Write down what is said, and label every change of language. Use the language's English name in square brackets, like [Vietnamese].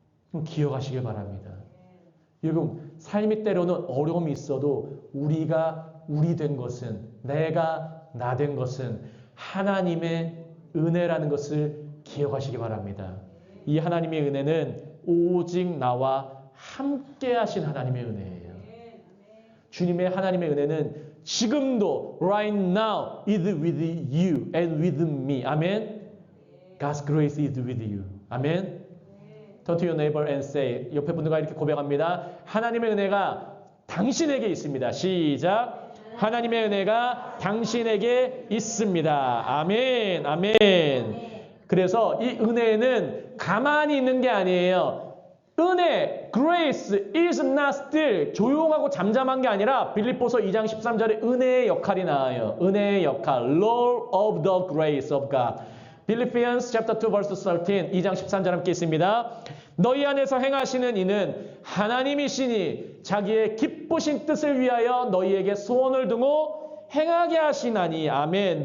[Korean] 그럼 기억하시길 바랍니다. 여러분 삶이 때로는 어려움이 있어도 우리가 우리 된 것은 내가 나 된 것은 하나님의 은혜라는 것을 기억하시기 바랍니다. 이 하나님의 은혜는 오직 나와 함께 하신 하나님의 은혜예요. 주님의 하나님의 은혜는 지금도 [English] right now is with you and with me. 아멘. God's grace is with you. 아멘. Turn to your neighbor and say. [Korean] 옆에 분들과 이렇게 고백합니다. 하나님의 은혜가 당신에게 있습니다. 시작. 하나님의 은혜가 당신에게 있습니다. 아멘. 아멘. 그래서 이 은혜는 가만히 있는 게 아니에요. 은혜, [English] grace is not still. [Korean] 조용하고 잠잠한 게 아니라 빌립보서 2장 13절에 은혜의 역할이 나와요. 은혜의 역할. [English] Lord of the grace of God. Philippians chapter 2 verse 13. [Korean] 2장 13절 함께 있습니다. 너희 안에서 행하시는 이는 하나님이시니 자기의 기쁘신 뜻을 위하여 너희에게 소원을 두고 행하게 하시나니. 아멘.